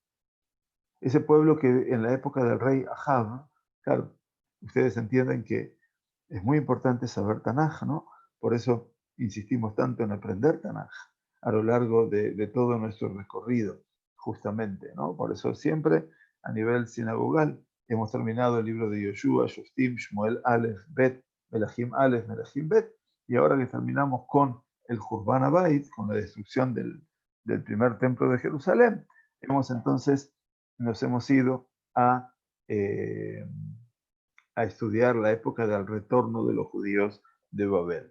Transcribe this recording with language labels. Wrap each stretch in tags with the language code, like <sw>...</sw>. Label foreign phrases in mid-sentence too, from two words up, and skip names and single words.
<es>Ese pueblo que en la época del rey Ahab, claro, ustedes entienden que es muy importante saber Tanaj, ¿no? Por eso insistimos tanto en aprender Tanaj a lo largo de todo nuestro recorrido, justamente, ¿no? Por eso siempre a nivel sinagogal hemos terminado el libro de Yoshua, Shoftim, Shmuel, Aleph, Bet, Melachim Aleph, Melachim Bet, y ahora que terminamos con el</es> <he>חורבן הבית,</he> <es>con la destrucción del primer templo de Jerusalén, nos hemos ido eh, a estudiar la época del retorno de los judíos de Babel.</es>